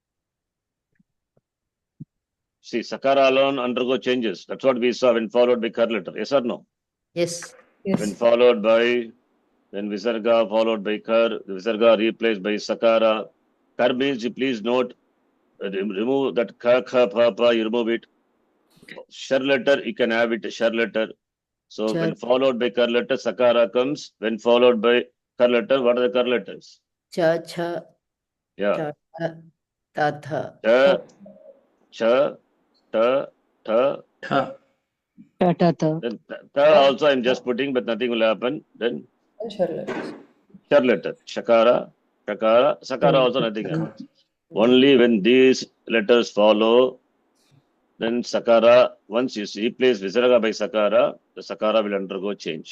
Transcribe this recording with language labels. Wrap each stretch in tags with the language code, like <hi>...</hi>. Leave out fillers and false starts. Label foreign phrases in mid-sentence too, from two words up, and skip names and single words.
<en>See, Sakara alone undergo changes. That's what we saw when followed by kar letter. Yes or no? Yes. When Yes. followed by, when Visarga followed by kar, the Visarga replaced by Sakara. Kar means, you please note, remove that ka, kha, pa, you remove it. Shar letter, you can have it, shar letter. So when followed by kar letter, Sakara comes. When followed by kar letter, what are the kar letters? Cha. Yeah. Tatha. Cha, cha, ta, tha. Tha. Tata. Then tha also I'm just putting, but nothing will happen. Then And shar letters. shar letter. Shakara, Shakara, Sakara also nothing happens. Only when these letters follow, then Sakara, once you replace Visarga by Sakara, the Sakara will undergo change.</en>